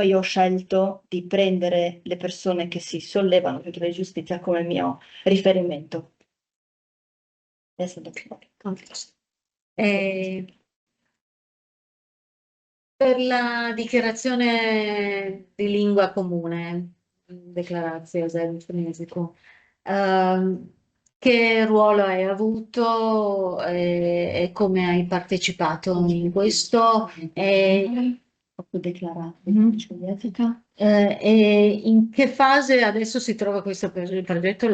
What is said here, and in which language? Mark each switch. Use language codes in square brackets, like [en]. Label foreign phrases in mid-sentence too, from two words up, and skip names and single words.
[it] Io ho scelto di prendere le persone che si sollevano contro l'ingiustizia come mio riferimento. Per la dichiarazione di lingua comune, [hr] Deklaracija zajedničkom jeziku, [it] che ruolo hai avuto e come hai partecipato in questo? E in che fase adesso si trova questo progetto?